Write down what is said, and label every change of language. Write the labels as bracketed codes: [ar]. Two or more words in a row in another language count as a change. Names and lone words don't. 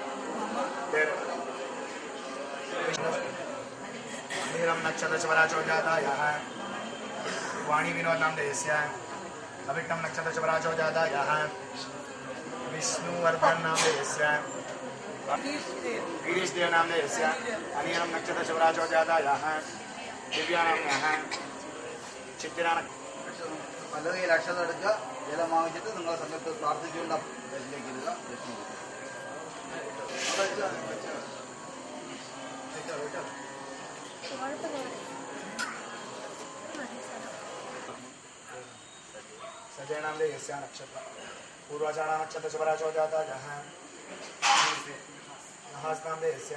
[sa] नीलं नक्षत्रशुभराशो जातायाः वाणी विनोद नामधेयस्य अविक्टं नक्षत्रशुभराशो जातायाः विष्णुवर्धन नामधेयस्य गिरीशदेव नामधेयस्य अनियं नक्षत्रशुभराशो जातायाः ദിവ്യാനാമ്യാः ചിത്തിരാന [ml] അല്ലെങ്കിൽ ലക്ഷണം എടുക്കുക ജലം വാങ്ങിച്ചിട്ട് നിങ്ങൾ സമയത്ത് പ്രാർത്ഥിച്ചുകൊണ്ട് ഇതിലേക്ക് ഇടുക. [sa] सजयनामधेयस्य नक्षत्रं पूर्वाषाढा नक्षत्रशुभराशो जातायाः नहास्नामधेयस्य